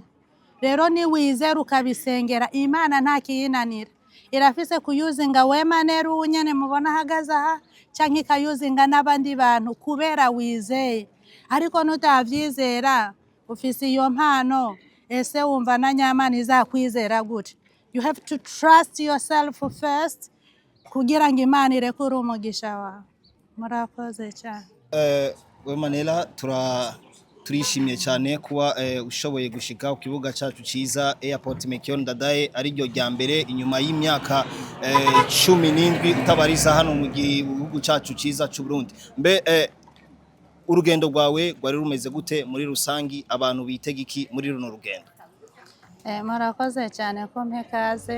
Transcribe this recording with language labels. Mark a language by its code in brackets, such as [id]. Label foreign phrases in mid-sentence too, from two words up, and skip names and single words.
[rn] Rero ni wizera ukabisengera, Imana nta kiyinanira. Irafise kuyuzinga Wema Nella unyene mubona ahagaze aha, cyangwa ikayuzinga n'abandi bantu kubera wizeye. Ariko nutavyizera ufise iyo mpano, ese wumva na Nyamana izakwizera gute? [en] You have to trust yourself first [rn] kugira ngo Imana irekure umugisha wawe. Murakoze cyane. Wema Nella turishimye cyane kuba ushoboye gushika ku kibuga cyacu cyiza Airport Melchior Ndadaye ari ryo rya mbere inyuma y'imyaka 17 utabariza hano mu gihugu cyacu cyiza cy'u Burundi. Mbe urugendo rwawe rwari rumeze gute muri rusangi, abantu bitega iki muri runo rugendo? Murakoze cyane ko mpekaze.